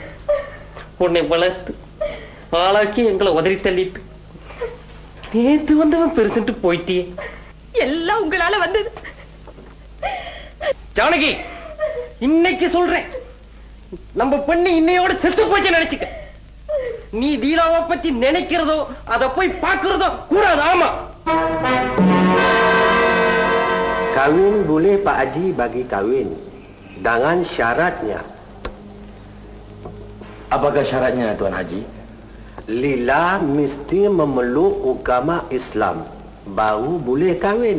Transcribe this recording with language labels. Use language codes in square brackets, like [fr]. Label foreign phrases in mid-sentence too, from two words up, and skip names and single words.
[ta] உன்னை வளர்த்து ஆளாக்கி எங்களை உதறி தள்ளிட்டு நேத்து வந்தவன் பெருசுட்டு போயிட்டியே. எல்லாம் உங்களால வந்தது. ஜானகி, இன்னைக்கு சொல்றேன், நம்ம பெண்ணு இன்னையோட செத்து போச்சு நினைச்சுக்க. நீ லீலாவை பத்தி நினைக்கிறதோ அதை போய் பார்க்கிறதோ கூடாது. ஆமா, [ms] Kawin boleh Pak Haji bagi kawin dengan syaratnya. Apakah syaratnya, Tuan Haji? Lila mesti memeluk agama Islam, baru boleh kawin.